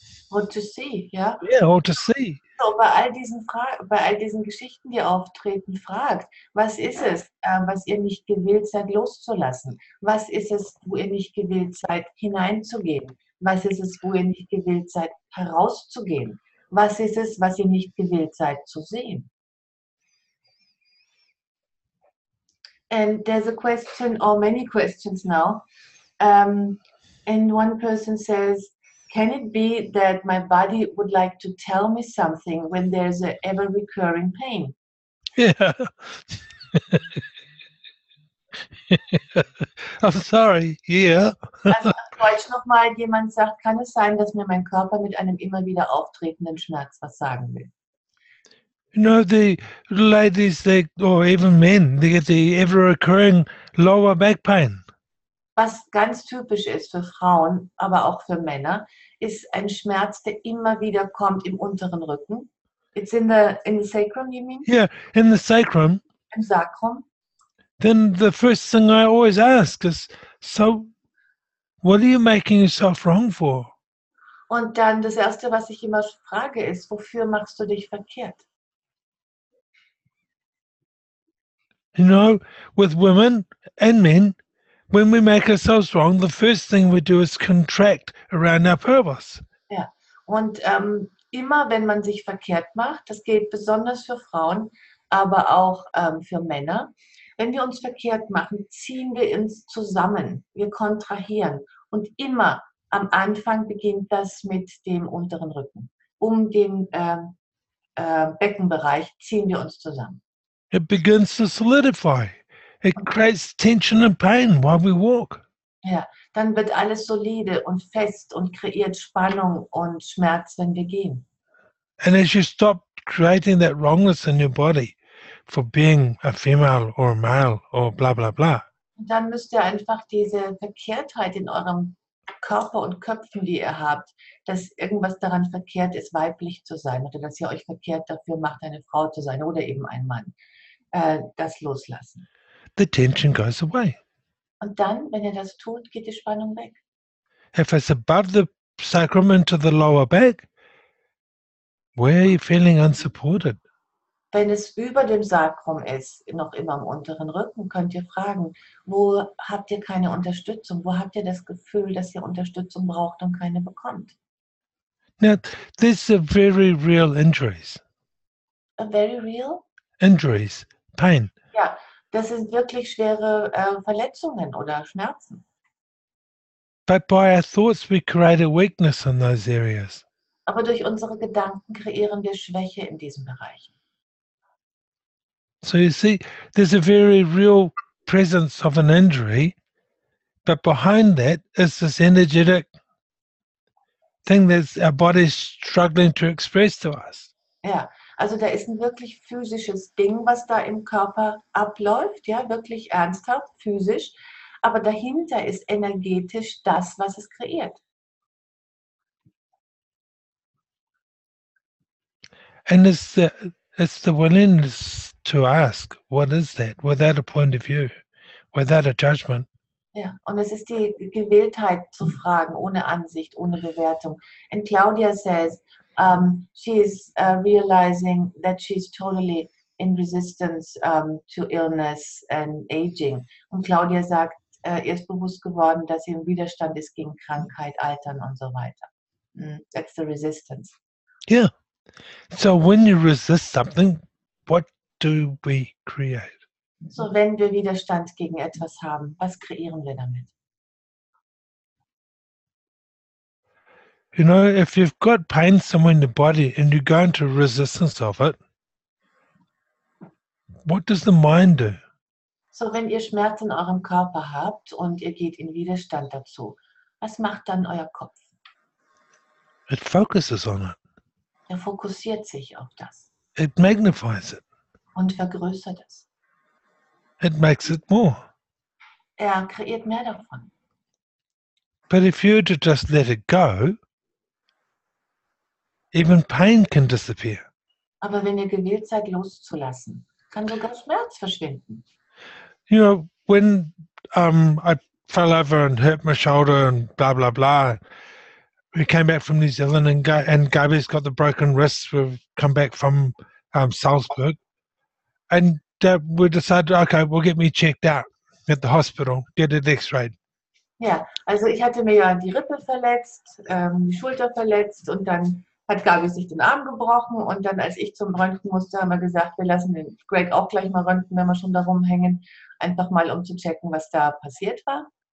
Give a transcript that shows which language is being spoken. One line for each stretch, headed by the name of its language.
English: Or to see, ja? Yeah, or to see.
German: So, bei all diesen Geschichten, die auftreten, fragt, was ist es, was ihr nicht gewillt seid loszulassen? Was ist es, wo ihr nicht gewillt seid hineinzugehen? Was ist es, wo ihr nicht gewillt seid herauszugehen? Was ist es, was ihr nicht gewillt seid zu sehen?
English: And there's a question, or many questions now, and one person says, can it be that my body would like to tell me something when there's an ever-recurring pain? Yeah. I'm sorry, yeah.
German: Also auf Deutsch nochmal, jemand sagt, kann es sein, dass mir mein Körper mit einem immer wieder auftretenden Schmerz was sagen will?
English: You know, the ladies, or even men, they get the ever-occurring lower back pain.
German: Was ganz typisch ist für Frauen, aber auch für Männer, ist ein Schmerz, der immer wieder kommt im unteren Rücken.
English: It's in the sacrum, you mean? Yeah, in the sacrum.
German: Im Sacrum.
English: Then the first thing I always ask is, so what are you making yourself wrong for?
German: Und dann das Erste, was ich immer frage, ist, wofür machst du dich verkehrt?
English: You know, with women and men, when we make ourselves wrong, the first thing we do is contract around our pelvis.
German: Ja, und immer wenn man sich verkehrt macht, das gilt besonders für Frauen, aber auch für Männer, wenn wir uns verkehrt machen, ziehen wir uns zusammen, wir kontrahieren. Und immer am Anfang beginnt das mit dem unteren Rücken. Um den Beckenbereich ziehen wir uns zusammen.
English: It begins to solidify. It creates tension and pain while we walk.
German: Ja, dann wird alles solide und fest und kreiert Spannung und Schmerz, wenn wir gehen.
English: And as you stop creating that wrongness in your body for being a female or a male or blah, blah, blah,
German: Und dann müsst ihr einfach diese Verkehrtheit in eurem Körper und Köpfen, die ihr habt, dass irgendwas daran verkehrt ist, weiblich zu sein oder dass ihr euch verkehrt dafür macht, eine Frau zu sein oder eben ein Mann, das loslassen.
English: the tension goes away.
German: Und dann, wenn ihr das tut, geht die Spannung weg.
English: If it's above the sacrum into the lower back, where are you feeling unsupported?
German: Wenn es über dem Sacrum ist, noch immer im unteren Rücken, könnt ihr fragen, wo habt ihr keine Unterstützung? Wo habt ihr das Gefühl, dass ihr Unterstützung braucht und keine bekommt?
English: Now, these are very real injuries. Very real? Injuries, pain.
German: Ja, das sind wirklich schwere Verletzungen oder Schmerzen.
English: But by our thoughts, we create a weakness in those areas.
German: Aber durch unsere Gedanken kreieren wir Schwäche in diesen Bereichen.
English: So you see, there's a very real presence of an injury, but behind that is this energetic thing that our body's struggling to express to us.
German: Ja, also da ist ein wirklich physisches Ding, was da im Körper abläuft, ja, wirklich ernsthaft, physisch. Aber dahinter ist energetisch das, was es kreiert.
English: And it's the willingness to ask, what is that, without a point of view, without a judgment.
German: Ja, und es ist die Gewilltheit zu fragen, ohne Ansicht, ohne Bewertung.
English: And Claudia says, she's realizing that she's totally in resistance to illness and aging.
German: Und Claudia sagt, ihr ist bewusst geworden, dass sie im Widerstand ist gegen Krankheit, Altern und so weiter.
English: That's the resistance. Yeah. So when you resist something, what do we create?
German: So, wenn wir Widerstand gegen etwas haben, was kreieren wir damit?
English: You know, if you've got pain somewhere in the body and you go into resistance of it, what does the mind do?
German: So, wenn ihr Schmerz in eurem Körper habt und ihr geht in Widerstand dazu, was macht dann euer Kopf?
English: It focuses on it.
German: Er fokussiert sich auf das
English: It magnifies it.
German: und vergrößert es.
English: It makes it more.
German: Er kreiert mehr davon.
English: But if you were to just let it go, even pain can disappear.
German: Aber wenn ihr gewillt seid, loszulassen, kann sogar Schmerz verschwinden.
English: You know, when I fell over and hurt my shoulder and blah, blah, blah, we came back from New Zealand and Gabi's got the broken wrists. We've come back from Salzburg. And we decided, okay, we'll get me checked out at the hospital, get it x-rayed.
German: Ja, also ich hatte mir ja die Rippe verletzt, die Schulter verletzt und dann hat Gabi sich den Arm gebrochen und dann, als ich zum Röntgen musste, haben wir gesagt, wir lassen den Greg auch gleich mal röntgen, wenn wir schon da rumhängen, einfach mal um zu checken, was da passiert war.